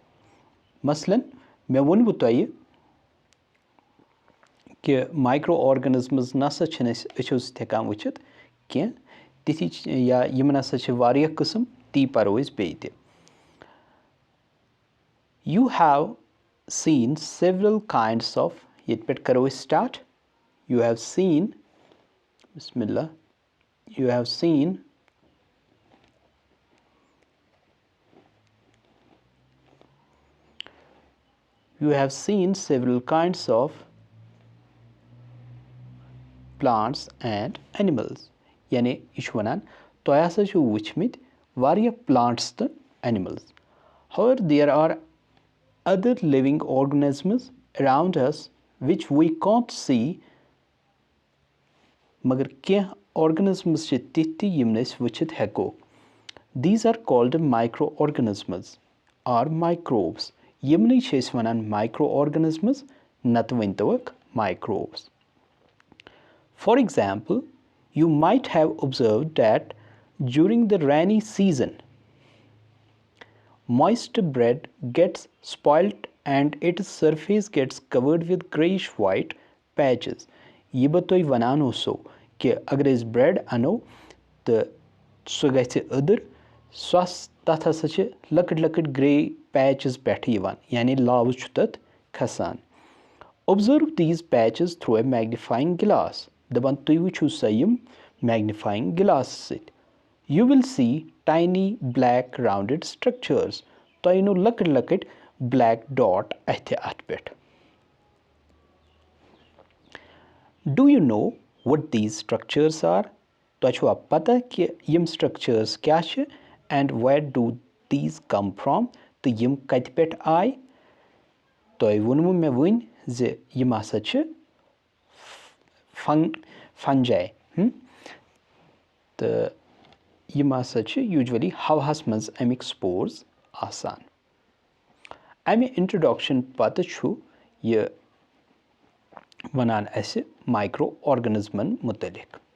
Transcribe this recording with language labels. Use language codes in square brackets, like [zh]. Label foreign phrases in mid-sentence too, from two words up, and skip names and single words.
[ks] مثلاً مےٚ ووٚنوُ تۄہہِ کہِ مایکرو آرگنزمٕز نَسا چھِنہٕ أسۍ أچھو سۭتۍ ہٮ۪کان وٕچھِتھ کینٛہہ تِتھی یا یِم نَسا چھِ واریاہ قٕسٕم تی پَرو أسۍ بیٚیہِ تہِ. [en] You have seen several kinds of [ks] ییٚتہِ پٮ۪ٹھ کَرو أسۍ سٹاٹ. [en] You have seen Bismillah. You have seen several kinds of plants and animals. [ks] یعنی یہِ چھُ وَنان تۄہہِ ہسا چھُو وٕچھمٕتۍ واریاہ plants تہٕ animals. [en] However, there are other living organisms around us which we can't see. [ks] مگر کینٛہہ آرگنزمٕز چھِ تِتھۍ تہِ یِم نہٕ أسۍ وٕچھِتھ ہٮ۪کو. [en] These are called microorganisms or microbes. [ks] یِمنٕے چھِ أسۍ وَنان microorganisms نَتہٕ ؤنۍتوکھ microbes. [en] For example, you might have observed that during the rainy season, moist bread gets spoilt and its surface gets covered with grayish white patches. [ks] یہِ بہٕ تۄہہِ وَنان اوسو کہِ اگر أسۍ برٛٮ۪ڈ اَنو تہٕ سُہ گژھِ أدٕر تَتھ ہسا چھِ لۄکٕٹۍ لۄکٕٹۍ [en] grey patches [ks] پٮ۪ٹھٕ یِوان یعنی لاوٕ چھُ تَتھ کھسان. [en] Observe these patches through a magnifying glass. [ks] دَپان تُہۍ وٕچھِو سا یِم [en] magnifying glass [ks] سۭتۍ. [en] You will see tiny black rounded structures. [ks] تۄہہِ یِنو لۄکٕٹۍ لۄکٕٹۍ [en] black dot [ks] اَتھِ اَتھ پٮ۪ٹھ. [en] Do you know what these structures are? [ks] تۄہہِ چھُوا پتہ کہِ یِم سٹرکچٲرٕس کیٛاہ چھِ [en] and where do these come from [ks] تہٕ یِم کتہِ پٮ۪ٹھ آے تۄہہِ ووٚنوُ مےٚ وٕنۍ زِ یِم ہسا چھِ فنجاے تہٕ یِم ہسا چھِ یوٗجؤلی ہواہس منٛز امیِکۍ سپورز آسان امہِ انٹرڈکشن پتہٕ چھُ یہِ ونان اسہِ مایکرو آرگنزمن متعلق